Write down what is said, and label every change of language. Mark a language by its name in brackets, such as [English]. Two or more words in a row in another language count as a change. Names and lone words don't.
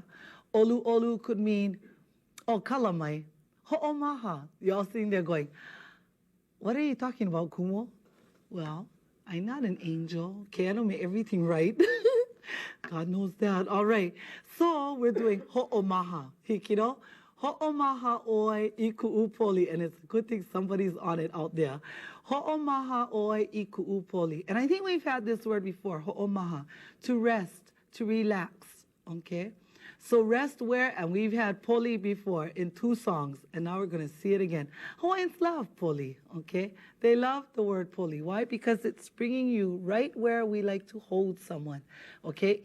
[Hawaiian] Olu olu [English] could mean oh, kalamai, ho'omaha. You're all sitting there going, what are you talking about, Kumo? Well, I'm not an angel. Okay, I don't make everything right. God knows that. All right. So we're doing ho'omaha. [Hawaiian] Hikino, ho'omaha oe iku upoli. [English] And it's a good thing somebody's on it out there. [Hawaiian] Ho'omaha oe iku upoli. [English] And I think we've had this word before, ho'omaha, to rest, to relax. Okay? So rest where, and we've had poli before in two songs, and now we're going to see it again. Hawaiians love poli, okay? They love the word poli. Why? Because it's bringing you right where we like to hold someone, okay?